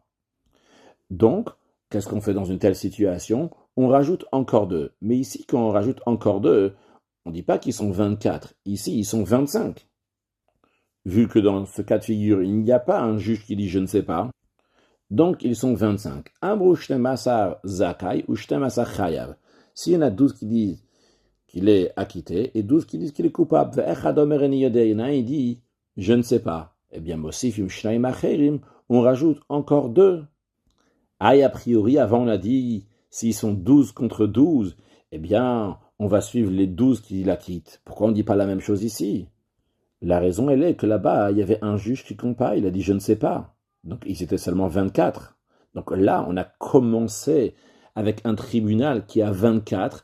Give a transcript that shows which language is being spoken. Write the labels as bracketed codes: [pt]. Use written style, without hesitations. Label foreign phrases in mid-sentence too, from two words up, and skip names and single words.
[fr] Donc, qu'est-ce qu'on fait dans une telle situation? On rajoute encore 2. Mais ici, quand on rajoute encore 2, on ne dit pas qu'ils sont 24. Ici, ils sont 25. Vu que dans ce cas de figure, il n'y a pas un juge qui dit « je ne sais pas », donc ils sont 25. [he] אמרו שנים עשר זכאי ושנים עשר חייב. [fr] S'il y en a 12 qui disent qu'il est acquitté et 12 qui disent qu'il est coupable, il dit « je ne sais pas », eh bien, [he] מוסיפים שנים אחרים, [fr] on rajoute encore 2. A priori, avant on a dit, s'ils sont 12 contre 12, eh bien, on va suivre les 12 qui l'acquittent. Pourquoi on ne dit pas la même chose ici? La raison, elle est que là-bas, il y avait un juge qui compte pas, il a dit « je ne sais pas ». Donc, ils étaient seulement 24. Donc là, on a commencé avec un tribunal qui a 24.